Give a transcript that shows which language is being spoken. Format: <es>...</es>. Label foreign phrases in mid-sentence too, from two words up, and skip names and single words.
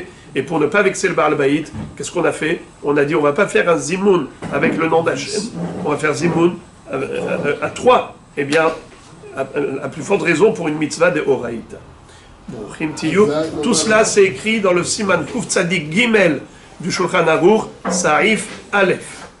<fr>Et pour ne pas vexer le</fr> <he>בעל הבית,</he> <fr>qu'est-ce qu'on a fait? On a dit on va pas faire un zimoun avec le nom d'Hachem, on va faire zimoun à 3. Eh bien, à plus forte raison pour une mitzvah de Horaïta. Tout cela c'est écrit dans le</fr> <he>סימן קוף צדיק גימל</he> <fr>du Shulchan Aruch,</fr> <he>סעיף אלף.</he>